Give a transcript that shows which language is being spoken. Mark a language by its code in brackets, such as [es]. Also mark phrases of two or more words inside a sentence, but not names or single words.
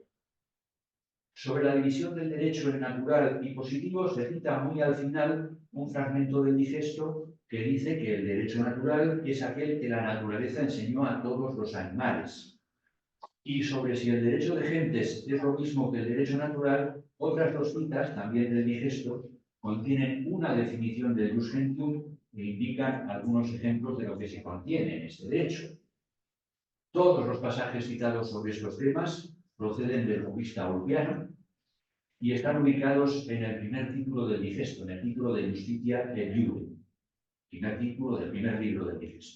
[es] Sobre la división del derecho en natural y positivo se cita muy al final un fragmento del Digesto que dice que el derecho natural es aquel que la naturaleza enseñó a todos los animales. Y sobre si el derecho de gentes es lo mismo que el derecho natural, otras dos citas, también del Digesto, contienen una definición del [la] jus gentium [es] e indican algunos ejemplos de lo que se contiene en este derecho. Todos los pasajes citados sobre estos temas proceden del jurista Ulpiano y están ubicados en el primer título del Digesto, en el título de Justitia et Iure, primer título del primer libro del Digesto.